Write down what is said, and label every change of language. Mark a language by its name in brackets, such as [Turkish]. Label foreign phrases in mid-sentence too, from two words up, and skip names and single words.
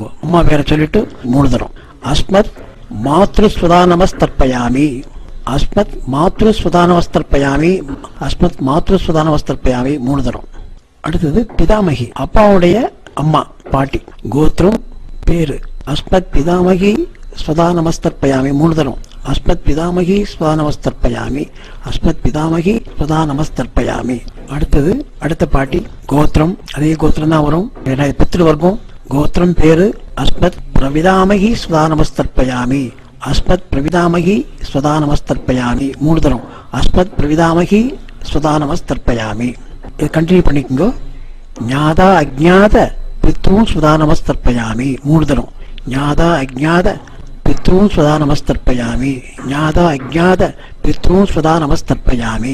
[Tamil] அம்மா பேரை சொல்லிட்டு மூணு தரம் [Sanskrit] अस्मत् मातृस्वधा नमस्तर्पयामि अस्मत् मातृस्वधा नमस्तर्पयामि अस्मत् मातृस्वधा नमस्तर्पयामि [Tamil] மூணு தரம். அடுத்தது பிதாமகி அப்பாவுடைய அம்மா பாட்டி கோத்திரம் பேரு [Sanskrit] अस्मत् पितामहि स्वधा नमस्तर्पयामि [Tamil] மூணு தரம் [Sanskrit] अस्मत् पितामहि स्वधा नमस्तर्पयामि अस्मत् पितामहि स्वधा नमस्तर्पयामि. [Tamil] அடுத்தது அடுத்த பாட்டி கோத்திரம் அதே கோத்திரம் தான் வரும் பித்ருவர்க்கம் கோத்திரம் பேரு [Sanskrit] अस्मत् प्रपितामहि स्वधा नमस्तर्पयामि अस्मत् प्रपितामहि स्वधा नमस्तर्पयामि [Tamil] மூணு தரம் [Sanskrit] अस्मत् प्रपितामहि स्वधा नमस्तर्पयामि. [Tamil] இது கண்டினியூ பண்ணிக்கோங்க. [Sanskrit] ज्ञात अज्ञात पितॄन् स्वधा नमस्तर्पयामि [Tamil] மூணு தரம் [Sanskrit] ज्ञात अज्ञात पितॄन् स्वधा नमस्तर्पयामि ज्ञात अज्ञात पितॄन् स्वधा नमस्तर्पयामि.